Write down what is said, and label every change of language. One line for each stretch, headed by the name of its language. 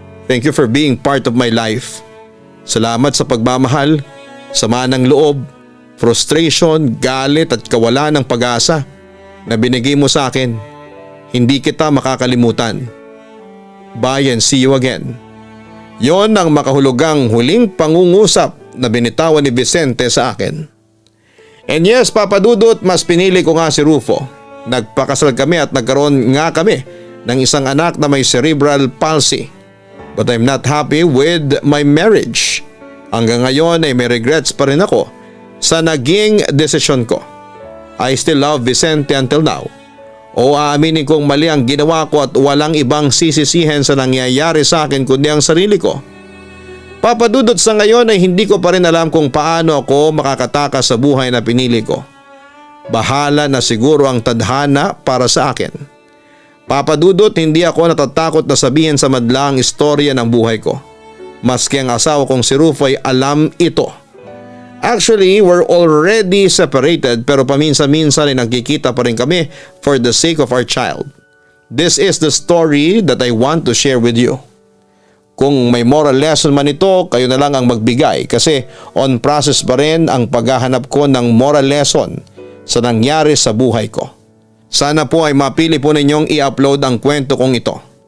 English: Thank you for being part of my life.
Filipino: Salamat sa pagmamahal, sama ng loob, frustration, galit at kawalan ng pag-asa na binigay mo sa akin. Hindi kita makakalimutan.
English: Bye and see you again.
Filipino: Yon ang makahulugang huling pangungusap na binitawan ni Vicente sa akin.
English: And yes,
Filipino: Papa Dudut, mas pinili ko nga si Rufo. Nagpakasal kami at nagkaroon nga kami ng isang anak na may cerebral palsy.
English: But I'm not happy with my marriage.
Filipino: Hanggang ngayon ay may regrets pa rin ako sa naging desisyon ko.
English: I still love Vicente until now.
Filipino: O aaminin kong mali ang ginawa ko at walang ibang sisisihin sa nangyayari sa akin kundi ang sarili ko. Papa Dudut, sa ngayon ay hindi ko pa rin alam kung paano ako makakatakas sa buhay na pinili ko. Bahala na siguro ang tadhana para sa akin. Papa Dudut, hindi ako natatakot na sabihin sa madla ang istorya ng buhay ko. Maski ang asawa kong si Rufo ay alam ito.
English: Actually, we're already separated
Filipino: pero paminsan-minsan ay nagkikita pa rin kami
English: for the sake of our child. This is the story that I want to share with you.
Filipino: Kung may moral lesson man ito, kayo na lang ang magbigay kasi on process pa rin ang paghahanap ko ng moral lesson sa nangyari sa buhay ko. Sana po ay mapili po ninyong i-upload ang kwento kong ito.